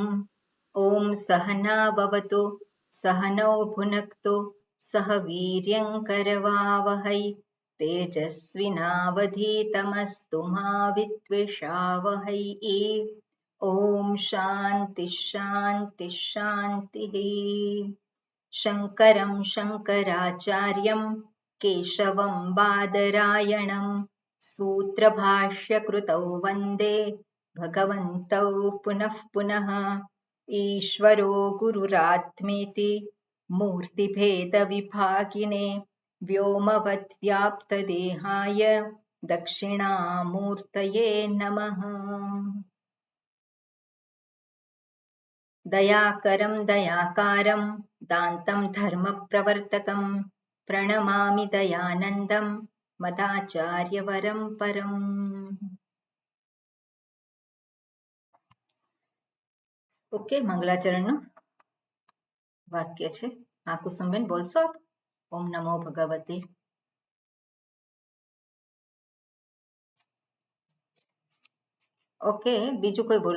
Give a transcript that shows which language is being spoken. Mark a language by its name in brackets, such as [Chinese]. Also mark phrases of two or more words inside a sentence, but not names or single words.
[Sanskrit] ओम सहना भवतु सहनौ भुनक्तु सह वीर्यं करवावहै तेजस्विनावधीतमस्तु मा विद्विषावहै. ओम शांति शांति शांतिः. शंकरं शंकराचार्यं केशवं बादरायणं सूत्रभाष्यकृतौ वन्दे भगवन्तौ पुनः पुनः. ईश्वरो गुरुरात्मेति मूर्तिभेदविभागिने व्योमवद्व्याप्तदेहाय दक्षिणामूर्तये नमः. दयाकरं दयाकारं दान्तं धर्मप्रवर्तकं प्रणमामि दयानन्दं मदाचार्यवरम परम. [Gujarati] ઓકે, મંગલાચરણનું વાક્ય છે. કુસુમબેન બોલશો આપ? [Sanskrit] ओम नमो भगवते [Gujarati] ઓકે, બીજું કોઈ બોલો.